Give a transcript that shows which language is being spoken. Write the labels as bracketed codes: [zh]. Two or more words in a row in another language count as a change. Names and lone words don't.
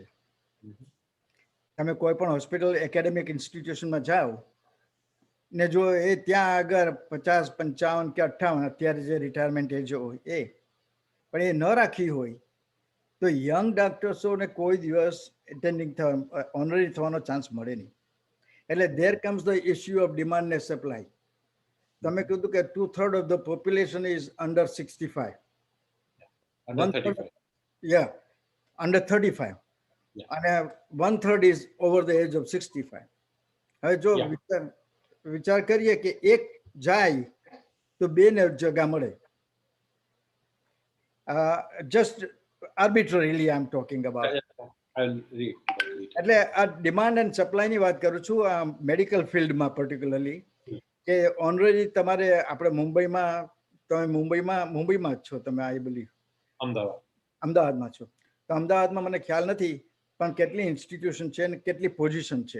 [gu] તમે કોઈ પણ હોસ્પિટલ, એકેડેમિક ઇન્સ્ટિટ્યુશનમાં જાઓ ને જો એ ત્યાં આગળ 50, 55 કે 58 અત્યારે જે [en] retirement age [gu] હોય એ, પણ એ ન રાખી હોય તો [en] young doctorsોને [gu] કોઈ દિવસ એટેન્ડિંગ થવા, ઓનરરી થવાનો ચાન્સ મળે નહીં. [en] એટલે there comes the issue of demand ને સપ્લાય. [gu] તમે કીધું કે [en] 2/3 of the population is under 65. Under 35. Yeah, under 35. Yeah. And 1/3 is over the age of 65. [gu] હવે જો વિચાર કરીએ કે એક જાય તો બે ને જગા મળે. [en] Just arbitrarily I'm talking about. I'll read. [gu] એટલે આ [en] demand and supplyની [gu] વાત કરું છું આ [en] medical fieldમાં particularly, [gu] કે ઓનરરી તમારે આપણે તમે મુંબઈમાં જ છો તમે, [en] I believe [gu] અમદાવાદમાં છો. તો અમદાવાદમાં મને ખ્યાલ નથી પણ કેટલી ઇન્સ્ટિટ્યુશન છે અને કેટલી પોઝિશન છે.